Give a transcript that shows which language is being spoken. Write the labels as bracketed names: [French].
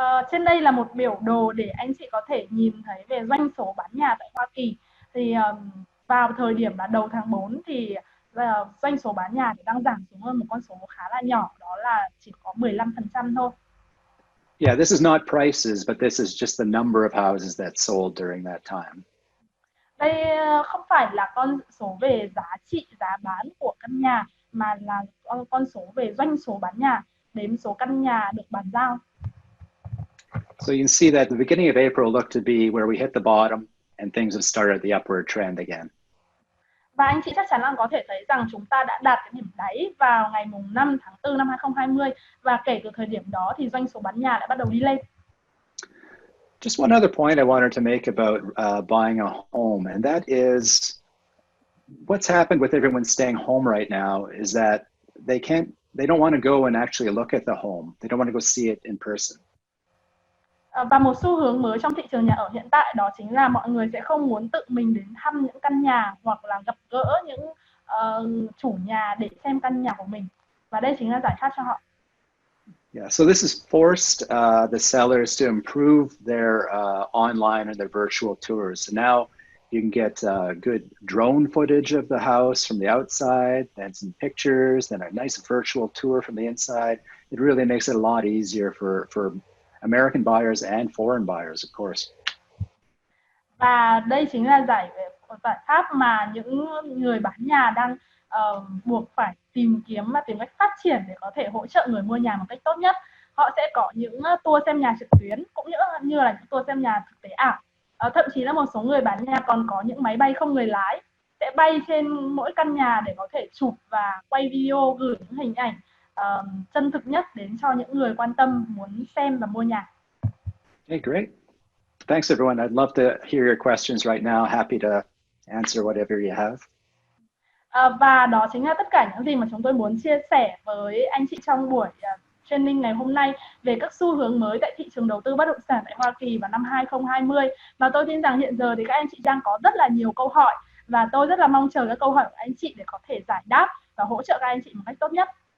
[Vietnamese] Trên đây là một biểu đồ để anh chị có thể nhìn thấy về doanh số bán nhà tại Hoa Kỳ. Thì vào thời điểm là đầu tháng 4 thì doanh số bán nhà thì đang giảm xuống hơn một con số khá là nhỏ, đó là chỉ có 15% thôi. [English] Yeah, this is not prices, but this is just the number of houses that sold during that time. [Vietnamese] Đây không phải là con số về giá trị, giá bán của căn nhà, mà là con số về doanh số bán nhà, đếm số căn nhà được bàn giao. [English] So you can see that the beginning of April looked to be where we hit the bottom and things have started the upward trend again. [Vietnamese] Và anh chị chắc chắn là có thể thấy rằng chúng ta đã đạt cái điểm đáy vào ngày 5 tháng 4 năm 2020, và kể từ thời điểm đó thì doanh số bán nhà lại bắt đầu đi lên. [English] Just one other point I wanted to make about buying a home, and that is what's happened with everyone staying home right now is that they don't want to go and actually look at the home. They don't want to go see it in person. [Vietnamese] Và một xu hướng mới trong thị trường nhà ở hiện tại đó chính là mọi người sẽ không muốn tự mình đến thăm những căn nhà hoặc là gặp gỡ những chủ nhà để xem căn nhà của mình. Và đây chính là giải pháp cho họ. [English] Yeah, so this has forced the sellers to improve their online and their virtual tours. So now you can get good drone footage of the house from the outside, then some pictures, then a nice virtual tour from the inside. It really makes it a lot easier for American buyers and foreign buyers, of course. [Vietnamese] Và đây chính là giải pháp mà những người bán nhà đang buộc phải tìm kiếm và tìm cách phát triển để có thể hỗ trợ người mua nhà một cách tốt nhất. Họ sẽ có những tour xem nhà trực tuyến cũng như là những tour xem nhà thực tế ảo. Thậm chí là một số người bán nhà còn có những máy bay không người lái sẽ bay trên mỗi căn nhà để có thể chụp và quay video, gửi những hình ảnh chân thực nhất đến cho những người quan tâm muốn xem và mua nhà. [English] Okay, great. Thanks everyone. I'd love to hear your questions right now. Happy to answer whatever you have. [Vietnamese] Và đó chính là tất cả những gì mà chúng tôi muốn chia sẻ với anh chị trong buổi training ngày hôm nay về các xu hướng mới tại thị trường đầu tư bất động sản tại Hoa Kỳ vào năm 2020. Và tôi tin rằng hiện giờ thì các anh chị đang có rất là nhiều câu hỏi, và tôi rất là mong chờ các câu hỏi của anh chị để có thể giải đáp và hỗ trợ các anh chị một cách tốt nhất.